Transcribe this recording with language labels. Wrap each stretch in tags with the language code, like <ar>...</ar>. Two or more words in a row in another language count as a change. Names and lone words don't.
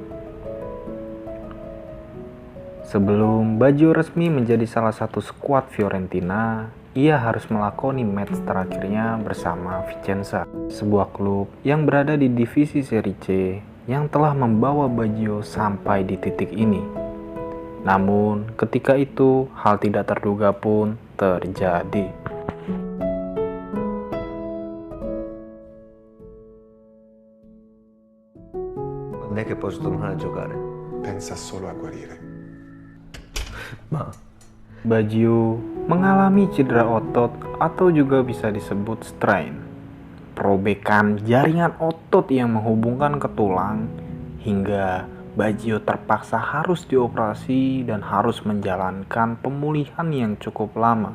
<id>Sebelum Baggio resmi menjadi salah satu skuad Fiorentina, ia harus melakoni match terakhirnya bersama Vicenza, sebuah klub yang berada di divisi Serie C yang telah membawa Baggio sampai di titik ini. Namun, ketika itu hal tidak terduga pun terjadi.</id> <it>Quando è che posso tornare a giocare? Pensa solo a guarire. Ma</it> <id>Baggio mengalami cedera otot atau juga bisa disebut strain, perobekan jaringan otot yang menghubungkan ke tulang, hingga Baggio terpaksa harus dioperasi dan harus menjalankan pemulihan yang cukup lama.</id>